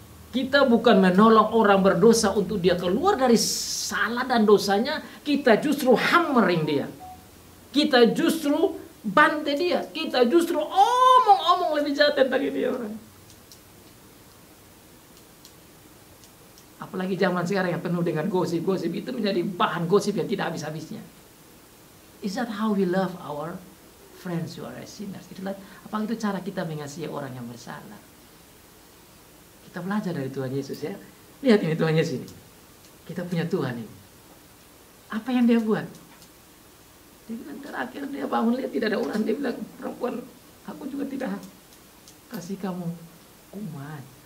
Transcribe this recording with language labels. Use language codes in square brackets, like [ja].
[id] Kita bukan menolong orang berdosa untuk dia keluar dari salah dan dosanya, kita justru hammering dia. Kita justru bantai dia. Kita justru omong-omong lebih jahat tentang ini orang. Apalagi zaman sekarang yang penuh dengan gosip-gosip, itu menjadi bahan gosip yang tidak habis-habisnya. [en] Is that how we love our friends who are sinners? [id] Itulah, apa itu cara kita mengasihi orang yang bersalah? Kita belajar dari Tuhan Yesus ya. Lihat ini Tuhan Yesus ini. Kita punya Tuhan ini. Apa yang dia buat? Dia bilang terakhir dia bangun lihat tidak ada orang. Dia bilang, perempuan, aku juga tidak kasih kamu kuman.